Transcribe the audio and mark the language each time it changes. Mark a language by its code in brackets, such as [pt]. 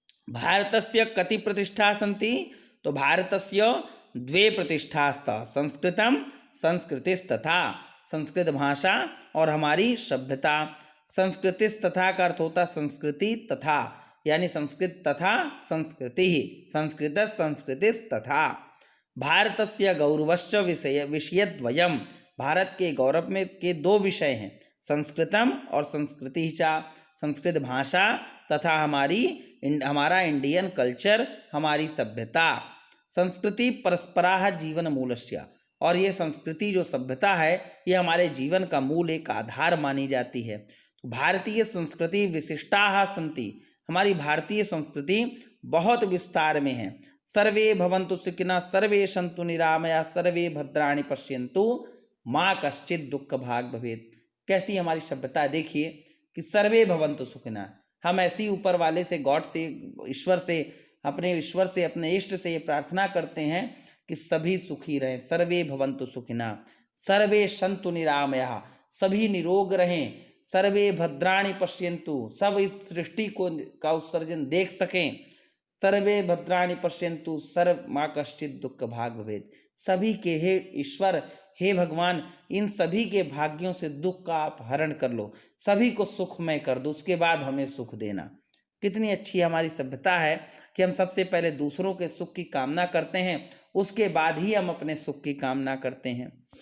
[sa] भारतस्य कति प्रतिष्ठा सन्ति? तो भारतस्य द्वे प्रतिष्ठास्तः, संस्कृतम संस्कृतिस्तथा। [hi] संस्कृत भाषा और हमारी सभ्यता। संस्कृतिस्तथा का अर्थ होता संस्कृति तथा, यानी संस्कृत तथा संस्कृति, संस्कृत संस्कृतिस्तथा। [sa] भारतस्य गौरवश्च विषयद्वयम्। [hi] भारत के गौरव में के दो विषय हैं, संस्कृतम और संस्कृति चा। संस्कृत भाषा तथा हमारा इंडियन कल्चर, हमारी सभ्यता। [sa] संस्कृति परस्पराः जीवन मूलस्य। [hi] और ये संस्कृति जो सभ्यता है, ये हमारे जीवन का मूल, एक आधार मानी जाती है। [sa] तो भारतीय संस्कृति विशिष्टाः सन्ति। [hi] हमारी भारतीय संस्कृति बहुत विस्तार में है। [sa] सर्वे भवन्तु सुखिनः, सर्वे सन्तु निरामया, सर्वे भद्राणि पश्यन्तु, माँ कश्चित् दुःख भाग् भवेत्। [hi] कैसी हमारी सभ्यता देखिए कि [sa] सर्वे भवन्तु सुखिनः। [hi] हम ऐसी ऊपर वाले से, गॉड से, ईश्वर से, अपने इष्ट से ये प्रार्थना करते हैं कि सभी सुखी रहें। [sa] सर्वे भवन्तु सुखिनः, सर्वे सन्तु निरामया, [hi] सभी निरोग रहें। [sa] सर्वे भद्राणि पश्यन्तु, [hi] सब इस सृष्टि का उत्सर्जन देख सकें। [sa] सर्वे भद्राणि पश्यन्तु, सर्व माँ कश्चित् दुःख भाग् भवेत्। [hi] सभी के हे ईश्वर, हे भगवान, इन सभी के भाग्यों से दुख का आप हरण कर लो, सभी को सुखमय कर दो, उसके बाद हमें सुख देना। कितनी अच्छी हमारी सभ्यता है कि हम सबसे पहले दूसरों के सुख की कामना करते हैं, उसके बाद ही हम अपने सुख की कामना करते हैं।